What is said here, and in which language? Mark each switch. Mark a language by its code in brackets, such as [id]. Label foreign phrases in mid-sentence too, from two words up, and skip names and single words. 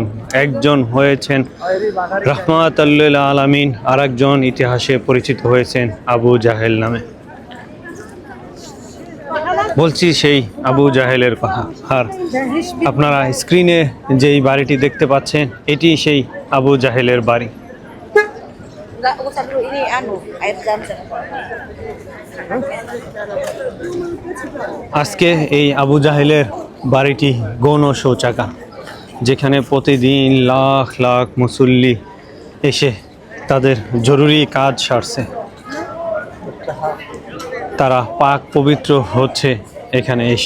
[bn] একজন হয়েছেন [ar] رحمة للعالمين, [bn] আরেকজন ইতিহাসে পরিচিত হয়েছেন আবু জাহেল নামে। বলছি সেই আবু জাহেলের কথা। আর আপনারা স্ক্রিনে যেই বাড়িটি দেখতে পাচ্ছেন এটি সেই আবু জাহেলের বাড়ি। [id] Enggak, usah dulu ini air zam-zam. [bn] আজকে এই আবু জাহেলের বাড়িটি গণ শৌচাগার, যেখানে প্রতিদিন লাখ লাখ মুসল্লি এসে তাদের জরুরি কাজ সারছে। তারা পাক পবিত্র হচ্ছে এখানে এসে।